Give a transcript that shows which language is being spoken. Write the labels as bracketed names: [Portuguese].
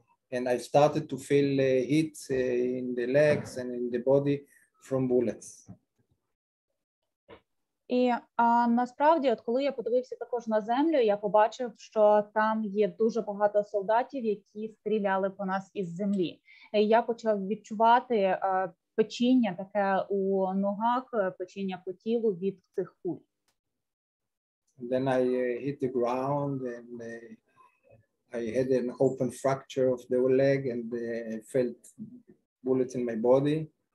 [English] And I started to feel heat in the legs and in the body from bullets. [Ukrainian] І насправді, от коли я подивився також на землю, я побачив, що там є дуже багато солдатів, які стріляли по нас із землі. І я почав відчувати печіння таке у ногах, печіння по тілу від цих куль. [English] And then I hit the ground and I had an open fracture of the leg and I felt bullets in my body.